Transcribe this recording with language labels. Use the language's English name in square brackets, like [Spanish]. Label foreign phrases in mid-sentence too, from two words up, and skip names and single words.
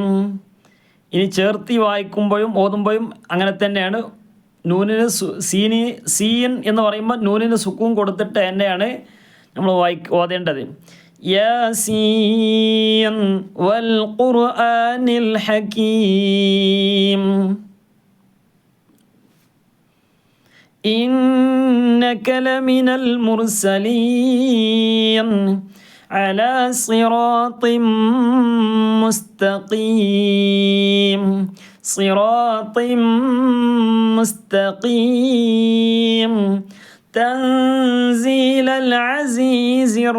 [Malayalam] ഇനി ചേർത്തി വായിക്കുമ്പോഴും ഓതുമ്പോഴും അങ്ങനെ തന്നെയാണ്. നൂനിന് സീൻ എന്ന് പറയുമ്പോൾ നൂനിന് സുക്കൂൻ കൊടുത്തിട്ട് തന്നെയാണ് നമ്മൾ ഓതേണ്ടത്. [Arabic] يس والقرآن الحكيم إنك لمن المرسلين على صراط مستقيم صراط مستقيم تنزيل العزيز